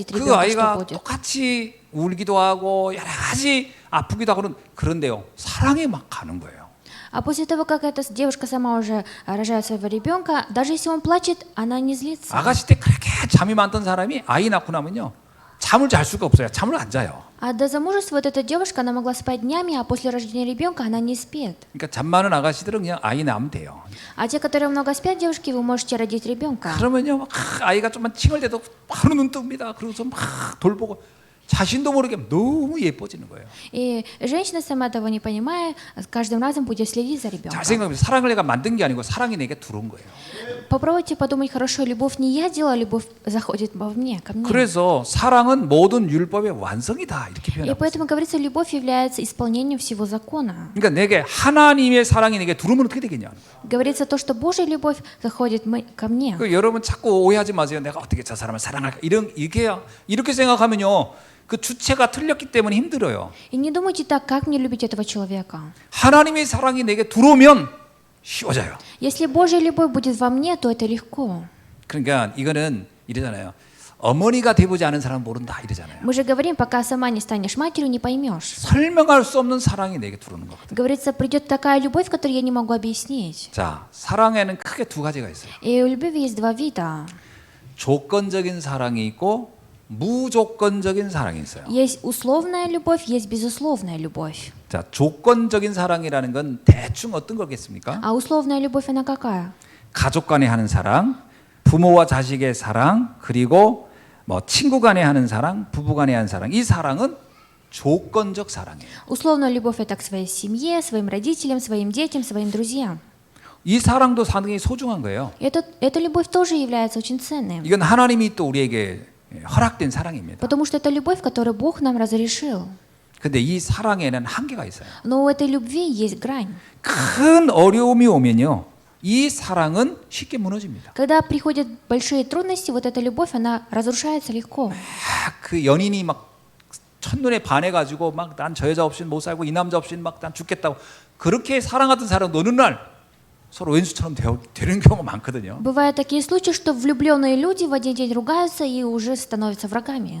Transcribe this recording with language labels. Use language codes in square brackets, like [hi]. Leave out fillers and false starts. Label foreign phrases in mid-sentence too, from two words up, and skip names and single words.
[ko] 그 [ru] ребенка, что [ko] 아이가 [ru] будет? [ko] 똑같이 울기도 하고 여러 가지 아프기도 하고는 그런데요, 사랑에 막 가는 거예요. [ru] А после того, как эта девушка сама уже рожает своего ребенка, даже если он плачет, она не злится. [ko] 아가씨 때 그렇게 잠이 많던 사람이 아이 낳고 나면요, 잠을 잘 수가 없어요. 잠을 안 자요. [ru] А до замужества вот эта девушка, она могла спать днями, а после рождения ребенка она не спит. [ko] 그러니까 잠 많은 아가씨들은 그냥 아이 낳으면 돼요. [ru] А те, которые много спят, девушки, вы можете родить ребенка. [ko] 그러면요, 막 아이가 좀만 칭얼대도 바로 눈 뜹니다. 그러고서 막 돌보고 자신도 모르게 너무 예뻐지는 거예요. [ru] И женщина, сама того не понимая, с каждым разом будет следить за [ko] 잘 [ru] ребенком. [ko] 생각해보면 사랑을 내가 만든 게 아니고 사랑이 내게 들어온 거예요. [ru] Попробуйте подумать хорошо, любовь не я делала, любовь заходит во мне, ко мне. [ko] 그래서 사랑은 모든 율법의 완성이다 이렇게 [ru] И [ko] 표현합니다. [ru] поэтому говорится, любовь является исполнением всего закона. [ko] 그러니까 내게 하나님의 사랑이 내게 들어오면 어떻게 되겠냐. [ru] Говорится то, что Божья любовь заходит ко мне. [ko] 그 여러분 자꾸 오해하지 마세요. 내가 어떻게 저 사람을 사랑할까 이렇게 생각하면요. 그 주체가 틀렸기 때문에 힘들어요. [ru] И не думайте так, как мне любить этого человека. [ko] 하나님의 사랑이 내게 들어오면 쉬워져요. [ru] Если Божья любовь будет во мне, то это легко. [ko] 그러니까 이거는 이러잖아요. 어머니가 되보지 않은 사람은 모른다 이러잖아요. [ru] Мы же говорим, пока сама не станешь матерью, не поймешь. [ko] 설명할 수 없는 사랑이 내게 들어오는 거거든요. [ru] Говорится, придет такая любовь, которую я не могу объяснить. [ko] 자, 사랑에는 크게 두 가지가 있어요. [ru] И у любви есть два вида. [ko] 조건적인 사랑이 있고 무조건적인 사랑이 있어요. [ru] Есть условная любовь, есть безусловная любовь. [ko] 자, 조건적인 사랑이라는 건 대충 어떤 거겠습니까? [ru] А условная любовь, она какая? [ko] 가족 간에 하는 사랑, 부모와 자식의 사랑, 그리고 뭐 친구 간에 하는 사랑, 부부 간에 하는 사랑. 이 사랑은 조건적 사랑이에요. [ru] Условная любовь – это к своей семье, своим родителям, своим детям, своим друзьям. [ko] 이 사랑도 상당히 소중한 거예요. [ru] Эта любовь тоже является очень ценной. [ko] 이건 하나님이 또 우리에게 허락된 사랑입니다. [ru] Потому что это любовь, которую Бог нам разрешил. [ko] 근데 이 사랑에는 한계가 있어요. [ru] Но у этой любви есть грань. [ko] 큰 어려움이 오면요. 이 사랑은 쉽게 무너집니다. [ru] Когда приходят большие трудности, вот эта любовь, она разрушается легко. [ko] 그 연인이 막 첫눈에 반해가지고 막 난 저 여자 없이는 못 살고 이 남자 없이는 막 난 죽겠다고 그렇게 사랑하던 사람 어느 날 서로 왼수처럼 되는 경우가 많거든요. [ru] Бывают такие случаи, что влюбленные люди в один день ругаются и уже становятся врагами.